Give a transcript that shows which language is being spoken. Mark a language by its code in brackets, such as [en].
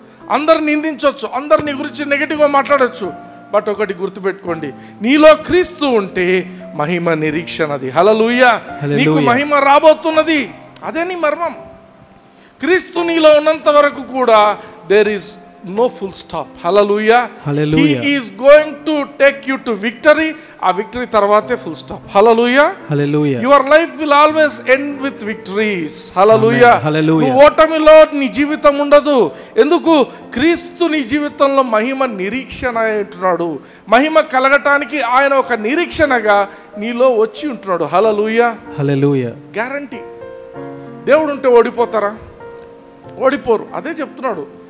[te] అందరు నిందించవచ్చు, అందరు నీ గురించి నెగిటివ్గా మాట్లాడచ్చు. బట్ ఒకటి గుర్తుపెట్టుకోండి, నీలో క్రీస్తు ఉంటే మహిమ నిరీక్షణది. హల్లెలూయా. నీకు మహిమ రాబోతున్నది. అదే నీ మర్మం. క్రీస్తు నీలో ఉన్నంత వరకు కూడా [en] There is no full stop. Hallelujah. Hallelujah. He is going to take you to victory. A victory [te] tarvate [en] full stop. Hallelujah. Hallelujah. Your life will always end with victories. Hallelujah. Hallelujah. [te] ఓటమిలో నీ జీవితం ఉండదు. ఎందుకు? క్రీస్తు నీ జీవితంలో మహిమ నిరీక్షణ ఉంటున్నాడు. మహిమ కలగటానికి ఆయన ఒక నిరీక్షణగా నీలో వచ్చి ఉంటున్నాడు. హల్లెలూయా. హల్లెలూయా. గ్యారంటీ. దేవుడు ఉంటే ఓడిపోతారా? ఓడిపోరు. అదే చెప్తున్నాడు.